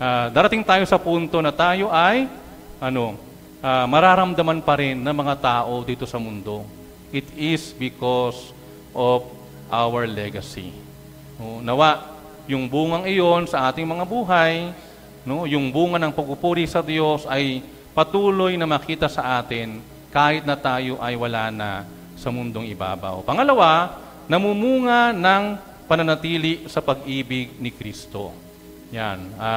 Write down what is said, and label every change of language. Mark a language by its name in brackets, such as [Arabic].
[Filipino] Darating tayo sa punto na tayo ay mararamdaman pa rin ng mga tao dito sa mundo. [English] It is because of our legacy. [Filipino] No, nawa yung bungang iyon sa ating mga buhay, no, yung bunga ng pagpupuri sa Diyos ay patuloy na makita sa atin kahit na tayo ay wala na sa mundong ibabaw. Pangalawa, namumunga ng pananatili sa pag-ibig ni Kristo. Yan.